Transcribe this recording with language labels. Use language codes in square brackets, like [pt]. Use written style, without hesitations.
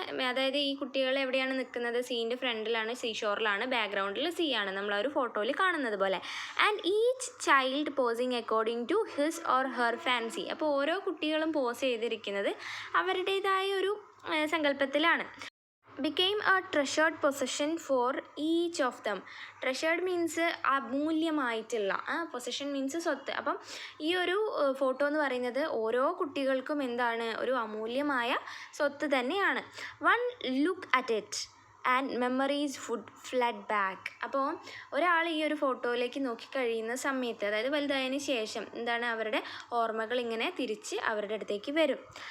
[ml] അതായത് ഈ കുട്ടികൾ എവിടെയാണ് നിൽക്കുന്നത്, സീൻ്റെ ഫ്രണ്ടിലാണ്, സീ ഷോറിലാണ്, ബാക്ക്ഗ്രൗണ്ടിൽ സീ ആണ് നമ്മൾ ആ ഒരു ഫോട്ടോയിൽ കാണുന്നത് പോലെ. [en] And each child posing according to his or her fancy. [ml] അപ്പോൾ ഓരോ കുട്ടികളും പോസ് ചെയ്തിരിക്കുന്നത് അവരുടേതായ ഒരു സങ്കല്പത്തിലാണ്. [en] became a treasured possession for each of them. treasured means അമൂല്യമായിട്ടുള്ള, possession means സ്വത്ത്. [ml] അപ്പം ഈ ഒരു ഫോട്ടോ എന്ന് പറയുന്നത് ഓരോ കുട്ടികൾക്കും എന്താണ്, ഒരു അമൂല്യമായ സ്വത്ത് തന്നെയാണ്. [en] One look at it and memories would flood back. [ml] അപ്പോൾ ഒരാൾ ഈ ഒരു ഫോട്ടോയിലേക്ക് നോക്കിക്കഴിയുന്ന സമയത്ത്, അതായത് വലുതായതിന് ശേഷം എന്താണ്, അവരുടെ ഓർമ്മകൾ ഇങ്ങനെ തിരിച്ച് അവരുടെ അടുത്തേക്ക് വരും.